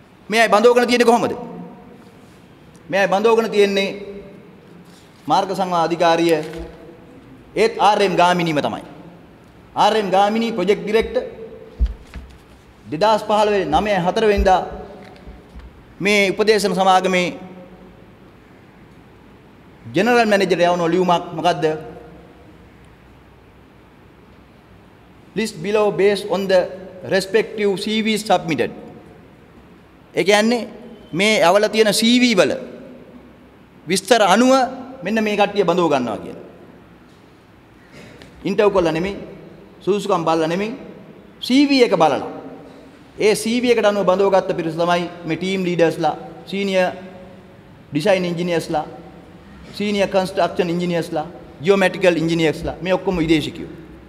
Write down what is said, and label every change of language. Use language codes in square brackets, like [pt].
[si] මේ අය බඳවගෙන තියෙන්නේ කොහොමද? මේ අය බඳවගෙන තියෙන්නේ මාර්ග සංවර්ධන අධිකාරිය ඒත් ආර්.එම්. ගාමිණීම තමයි. ආර්.එම්. ගාමිණී ප්‍රොජෙක්ට් ඩිරෙක්ටර් 2015 9 4 වෙනිදා මේ උපදේශන සමාගමේ ජෙනරල් මැනේජර් යවන ලියුමක් මොකද්ද? [en] list below based on the respective CVs submitted. [si] ඒ කියන්නේ මේ අවල තියෙන CV වල විස්තර අනුව මෙන්න මේ කට්ටිය බඳව ගන්නවා කියලා. ඉන්ටර්වයුව කළා නෙමෙයි, සුදුසුකම් බලලා නෙමෙයි, CV එක බලලා. ඒ CV එකට අනුව බඳව ගත්ත පිරිස තමයි මේ team ලීඩර්ස්ලා, senior design ඉංජිනේර්ස්ලා, senior construction ඉංජිනේර්ස්ලා, ජියෝමැට්‍රිකල් ඉංජිනේර්ස්ලා මේ ඔක්කොම විදේශිකයෝ.